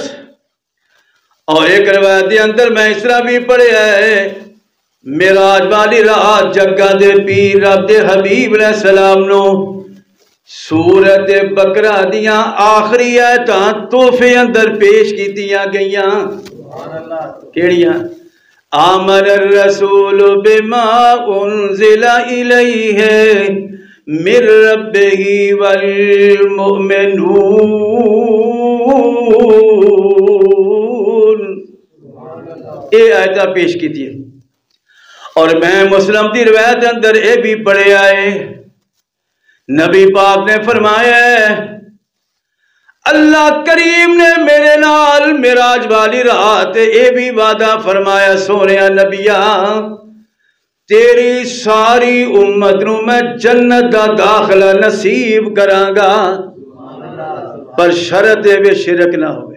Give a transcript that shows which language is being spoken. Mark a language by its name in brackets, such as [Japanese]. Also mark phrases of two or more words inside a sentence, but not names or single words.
[Urdu] اور ایک روایت کے اندر میں اس طرح بھی [Punjabi] ਪੜ੍ਹਿਆ ਹੈ, ਮੇਰਾਜ ਵਾਲੀ ਰਾਤ ਜੱਗਾ ਦੇ ਪੀਰ ਰੱਬ ਦੇ ਹਬੀਬ [Arabic] عليه السلام [Punjabi] ਨੂੰ ਸੂਰਤ ਬਕਰਾ ਦੀਆਂ ਆਖ਼ਰੀ ਆਇਤਾਂ ਤੋਹਫ਼ੇ ਅੰਦਰ ਪੇਸ਼ ਕੀਤੀਆਂ ਗਈਆਂ। ਕਿਹੜੀਆਂ? [Arabic] آمن الرسول بما أنزل إليه من ربه والمؤمنون. [Urdu] یہ آیت پیش کی تھی. اور میں مسلم کی روایت [Punjabi] ਅੰਦਰ ਯੇ ਭੀ ਪੜ੍ਹਿਆ ਹੈ, ਨਬੀ ਪਾਕ ਨੇ ਫ਼ਰਮਾਇਆ ਅੱਲਾਹ ਕਰੀਮ ਨੇ ਮੇਰੇ ਨਾਲ ਮਿਰਾਜ ਵਾਲੀ ਰਾਤ ਯੇ ਭੀ ਵਾਅਦਾ ਫ਼ਰਮਾਇਆ, ਸੋਹਣੇ ਨਬੀਆ ਤੇਰੀ ਸਾਰੀ ਉੱਮਤ ਨੂੰ ਮੈਂ ਜੰਨਤ ਦਾ ਦਾਖ਼ਲਾ ਨਸੀਬ ਕਰਾਂਗਾ, ਪਰ ਸ਼ਰਤ ਹੈ ਵੇ ਸ਼ਿਰਕ ਨਾ ਹੋਵੇ।